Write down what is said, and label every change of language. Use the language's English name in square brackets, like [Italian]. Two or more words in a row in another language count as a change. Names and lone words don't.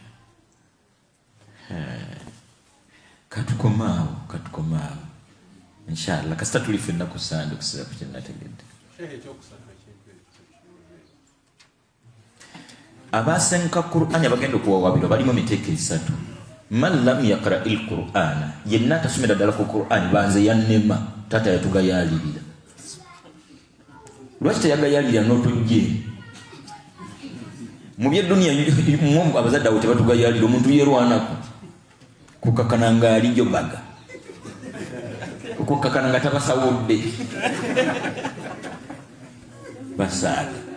[Ganda] Katukomaawo. Inshallah kasita tuli ffenna ku sande okusinza ku kyenategedde. Abasenka Qur'ani abagenda okuwawaabirwa balimu emiteeko esatu. [Arabic] Man lam yaqra il Qur'ana, [Ganda] yenna tasomera ddala ku Qur'ani banze yannema taata yatugayaalirira. Lwaki teyagayaalirira n'otujje? Mu by'edduniya abazadde abo tebatugayaalira, omuntu yeerwanako kukakana nga alijo baga, kukakana nga tabasawudde basaaga.